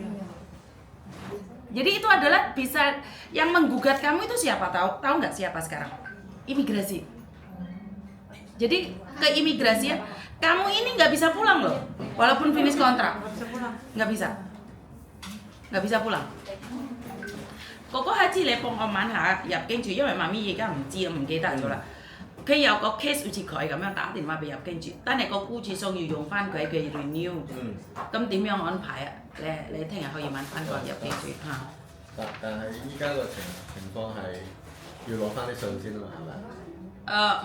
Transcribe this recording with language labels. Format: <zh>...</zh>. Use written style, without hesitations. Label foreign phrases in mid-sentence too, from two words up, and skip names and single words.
<id>Jadi itu adalah bisa yang menggugat kamu itu siapa? Tahu nggak siapa sekarang? Imigrasi. Jadi ke imigrasi ya, kamu ini nggak bisa pulang loh, walaupun finish kontrak. Nggak bisa pulang.</id> <yue>Koko Haji 咧幫我問下入境處，因為媽咪而家唔知唔記得咗啦。佢有個 case 好似佢咁樣打電話俾入境處，但係個雇主想要用翻佢嘅 renew，咁點樣安排啊？你聽日可以問翻個入境處嚇。但係依家個情況係要攞翻啲信先啊嘛，係咪？</yue>